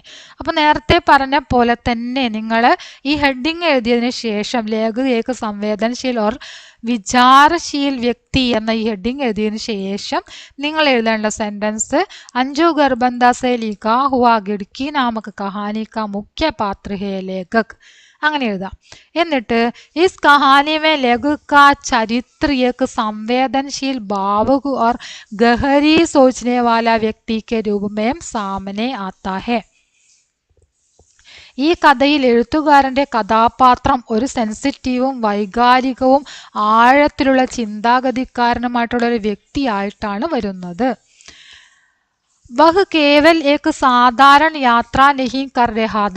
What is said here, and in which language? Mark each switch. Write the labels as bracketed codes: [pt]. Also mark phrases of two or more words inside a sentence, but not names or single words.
[ml] അപ്പൊ നേരത്തെ പറഞ്ഞ പോലെ തന്നെ നിങ്ങൾ ഈ ഹെഡിങ് എഴുതിയതിനു ശേഷം [hi] लेखक एक संवेदनशील और विचारशील व्यक्ति [ml] എന്ന ഈ ഹെഡിങ് എഴുതിയതിനു ശേഷം നിങ്ങൾ എഴുതേണ്ട സെന്റൻസ് [hi] अंजु गर्बंद से लिखा हुआ गिड्की नामक कहानी का मुख्य पात्र है लेखक, [ml] അങ്ങനെ എഴുതാം. [hi] എന്നിട്ട് इस कहानी में लेखक का चरित्र एक संवेदनशील भावुक और गहरी सोचने वाला व्यक्ति के रूप में सामने आता है. [ml] ഈ കഥയിൽ എഴുത്തുകാരന്റെ കഥാപാത്രം ഒരു സെൻസിറ്റീവും വൈകാരികവും ആഴത്തിലുള്ള ചിന്താഗതിക്കാരനുമായിട്ടുള്ള ഒരു വ്യക്തിയായിട്ടാണ് വരുന്നത്. [hi] वह केवल एक साधारण यात्रा नहीं कर रहा था.